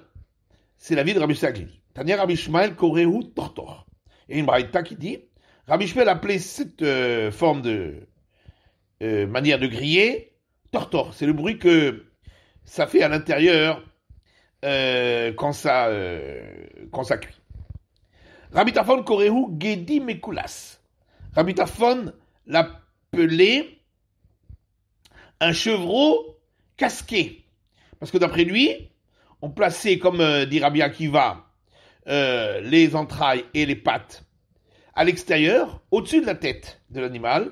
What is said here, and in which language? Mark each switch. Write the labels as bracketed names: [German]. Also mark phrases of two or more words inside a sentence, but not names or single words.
[French] C'est la vie de Rabbi Shmuel qui dit. [Hebrew] תניא רבי שמואל קורהו טורטור. [French] Il y a une braïta qui dit, Rabbi Shmuel appelait cette forme de manière de griller tortor. C'est le bruit que ça fait à l'intérieur quand ça cuit. [Hebrew] רבי טרפון קורהו גדי מקולס. [French] Rabbi Tarfon l'appelait un chevreau casqué. Parce que d'après lui, on plaçait, comme dit Rabbi Akiva, les entrailles et les pattes à l'extérieur, au-dessus de la tête de l'animal.